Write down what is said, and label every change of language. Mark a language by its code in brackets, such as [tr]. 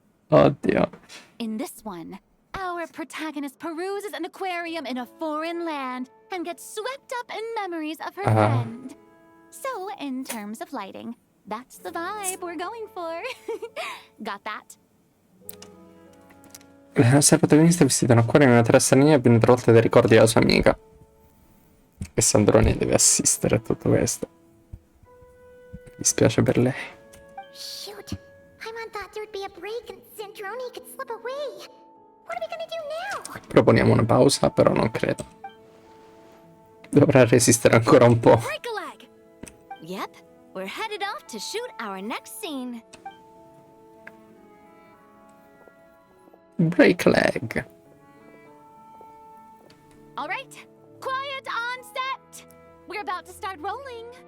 [it] Oddio. [en] In this one, our protagonist peruses an aquarium in a foreign land and gets swept up in memories of her friend. So, in terms of lighting, that's the vibe we're going for. Got that? [it] La nostra protagonista è vestita in acquario in una terra straniera ben travolta dai ricordi della sua amica. E Sandrone deve assistere a tutto questo. Mi spiace per lei. [en] Shoot. Paimon thought there'd be a break and Zandroni could slip away. What are we gonna do now? [it] Proponiamo una pausa, però non credo. Dovrà resistere ancora un po'. [en] break a leg. Yep, we're headed off to shoot our next scene. Break leg. All right, quiet on set. We're about to start rolling.